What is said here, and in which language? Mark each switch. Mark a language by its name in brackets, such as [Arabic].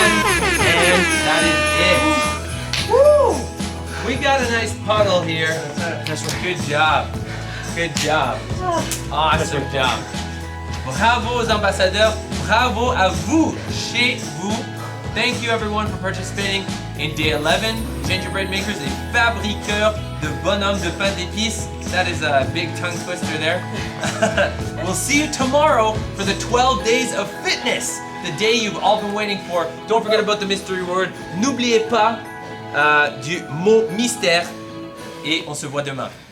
[English] And that is it. Woo! We got a nice puddle here. Good job. Good job. Awesome job. [French] Bravo aux ambassadeurs. Bravo à vous, chez vous. [English] Thank you everyone for participating in day 11. Gingerbread makers [French] et fabriqueurs de bonhommes de pain d'épices. [English] That is a big tongue twister there. We'll see you tomorrow for the 12 days of fitness. The day you've all been waiting for. Don't forget about the mystery word. [French] N'oubliez pas du mot mystère. Et on se voit demain.